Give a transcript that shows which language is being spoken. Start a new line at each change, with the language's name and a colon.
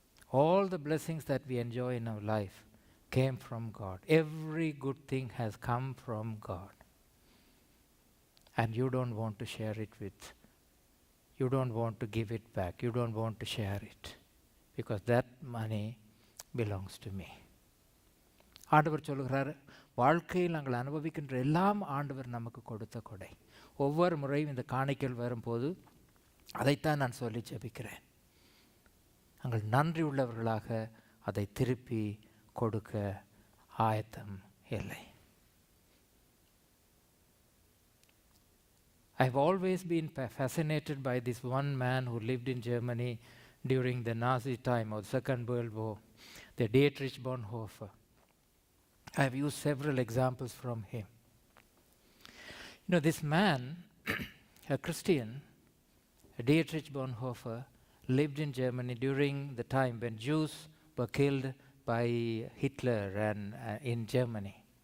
English: All the blessings that we enjoy in our life came from God. Every good thing has come from God. And you don't want to share it you don't want to give it back. You don't want to share it. Because that money belongs to me.
Tamil: ஆண்டவர் சொல்லுகிறார், வாழ்க்கையில் நாங்கள் அனுபவிக்கின்ற எல்லாம் ஆண்டவர் நமக்கு கொடுத்த கொடை. ஒவ்வொரு முறையும் இந்த காணிக்கல் வரும்போது அதைத்தான் நான் சொல்லி ஜெபிக்கிறேன். நாங்கள் நன்றி உள்ளவர்களாக அதை திருப்பி கொடுக்க ஆயத்தம் இல்லை.
English: I've always been fascinated by this one man who lived in Germany during the Nazi time or the Second World War, the Dietrich Bonhoeffer. I have used several examples from him. This man, a Christian, Dietrich Bonhoeffer, lived in Germany during the time when Jews were killed by Hitler and in Germany.